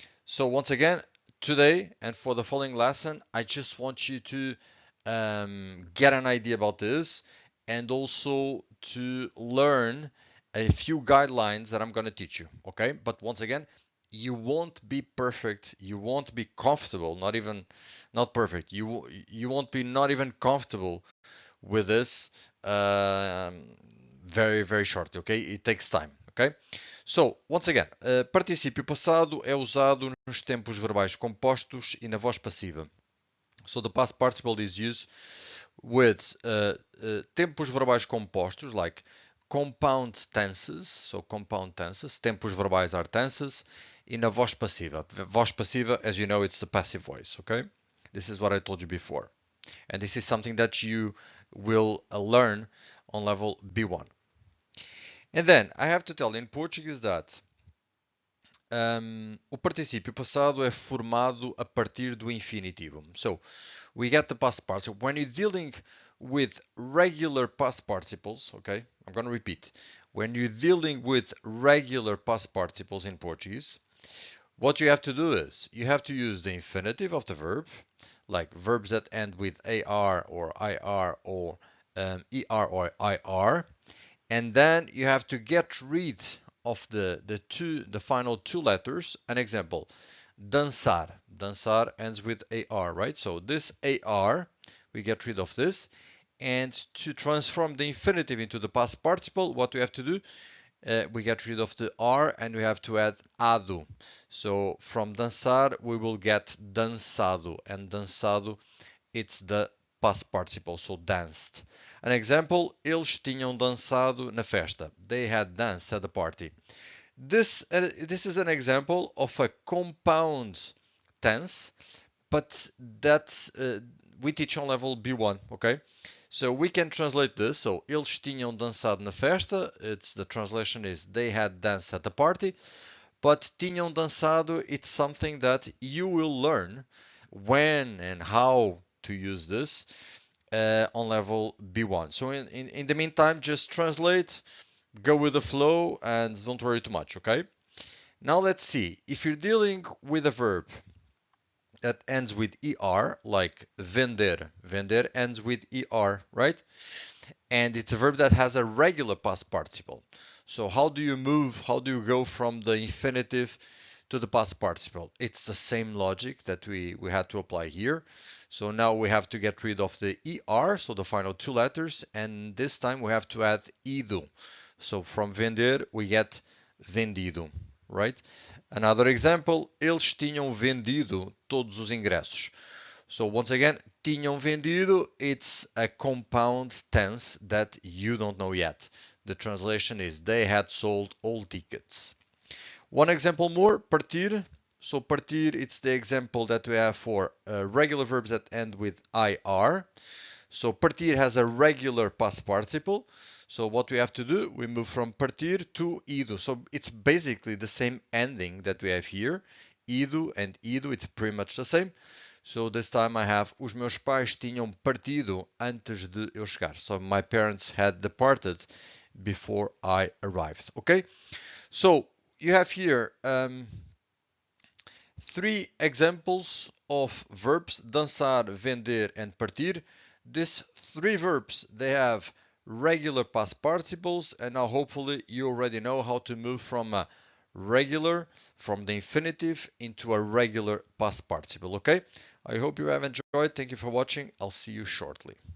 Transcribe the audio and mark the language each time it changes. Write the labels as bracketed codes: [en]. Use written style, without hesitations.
[en] So once again, today and for the following lesson, I just want you to get an idea about this and also to learn a few guidelines that I'm going to teach you, okay? But once again, you won't be perfect, you won't be comfortable, not perfect. You won't be not even comfortable with this very shortly, okay? It takes time, okay? So, once again, [pt] particípio passado é usado nos tempos verbais compostos e na voz passiva. [en] So the past participle is used with [pt] tempos verbais compostos, [en] like compound tenses. So compound tenses, tempos verbais are tenses, [pt] e na voz passiva. [en] Voz passiva, as you know, it's the passive voice, okay? This is what I told you before. And this is something that you will learn on level B1. And then I have to tell in Portuguese that [pt] o particípio passado é formado a partir do infinitivo. [en] So we get the past participle. When you're dealing with regular past participles, okay, I'm going to repeat. When you're dealing with regular past participles in Portuguese, what you have to do is you have to use the infinitive of the verb, like verbs that end with AR or IR or ER or IR, and then you have to get rid of the final two letters. An example, dançar. Dançar ends with AR, right? So this AR we get rid of this. And to transform the infinitive into the past participle, what we have to do, we get rid of the R and we have to add ado. So from dançar, we will get dançado, and dançado, it's the past participle, so danced. An example, [pt] eles tinham dançado na festa. [en] They had danced at the party. This is an example of a compound tense, but that's we teach on level B1, okay? So we can translate this. [pt] So eles tinham dançado na festa. [en] The translation is they had danced at the party. But [pt] tinham dançado, [en] it's something that you will learn when and how to use this on level B1. So in the meantime, just translate, go with the flow, and don't worry too much, okay? Now let's see. If you're dealing with a verb that ends with er, like vender. Vender ends with er, right? And it's a verb that has a regular past participle. So how do you move? How do you go from the infinitive to the past participle? It's the same logic that we had to apply here. So now we have to get rid of the er, so the final two letters, and this time we have to add ido. So from vender we get vendido, right? Another example, [pt] eles tinham vendido todos os ingressos. [en] So once again, [pt] tinham vendido, [en] it's a compound tense that you don't know yet. The translation is they had sold all tickets. One example more, partir. So partir, it's the example that we have for regular verbs that end with ir. So partir has a regular past participle. So what we have to do, we move from partir to ido. So it's basically the same ending that we have here. Ido and ido, it's pretty much the same. So this time I have [pt] os meus pais tinham partido antes de eu chegar. [en] So my parents had departed before I arrived. Okay? So you have here three examples of verbs, dançar, vender, and partir. These three verbs, they have regular past participles, and now hopefully you already know how to move from a regular, from the infinitive, into a regular past participle, okay? I hope you have enjoyed. Thank you for watching. I'll see you shortly.